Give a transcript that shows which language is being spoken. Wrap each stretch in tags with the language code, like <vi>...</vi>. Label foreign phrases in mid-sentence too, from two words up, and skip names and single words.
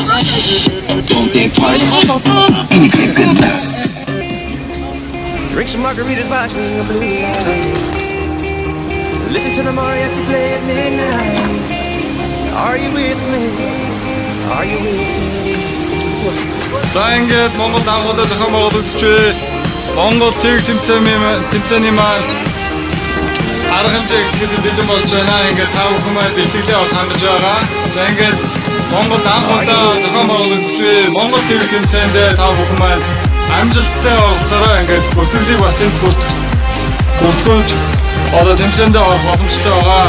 <en>Don't think twice.</en> <ko>이미 그게 끝났어.</ko> <en>Drink some margaritas watching a blue light. Listen to the mariachi play at midnight. Are you with me? Are you with me?</en> <mn>За ингээд Монгол анх удаа зохион байгуулагдж буй Монгол ТV тэмцээний маань арга хэмжээ ихлэхэд бэлэн болж байна. Ингээд та бүхэн маань бэлтгэлээ бас хангаж байгаа. За ингээд Монгол анх удаа зохион байгуулагдж буй Монгол ТV тэмцээнд та бүхэн маань амжилттай оролцоороо ингээд бүртгэлийг бас тэнд бүртгэж одоо тэмцээнд орох боломжтой байгаа.</mn>